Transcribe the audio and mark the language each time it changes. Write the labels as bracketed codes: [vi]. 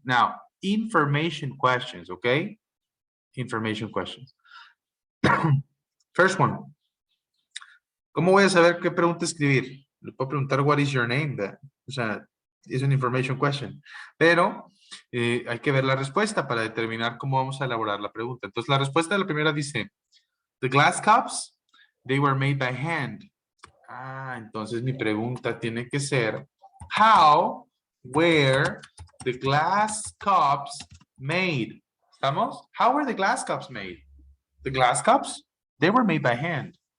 [en] Now, information questions, okay? Information questions. First one. [es] ¿Cómo voy a saber qué pregunta escribir? Le puedo preguntar, [en] what is your name? [es] O sea, es una information question. Pero hay que ver la respuesta para determinar cómo vamos a elaborar la pregunta. Entonces, la respuesta de la primera dice, [en] the glass cups, they were made by hand. [es] Entonces mi pregunta tiene que ser, [en] how were the glass cups made? [es] ¿Estamos? [en] How were the glass cups made? The glass cups, they were made by hand.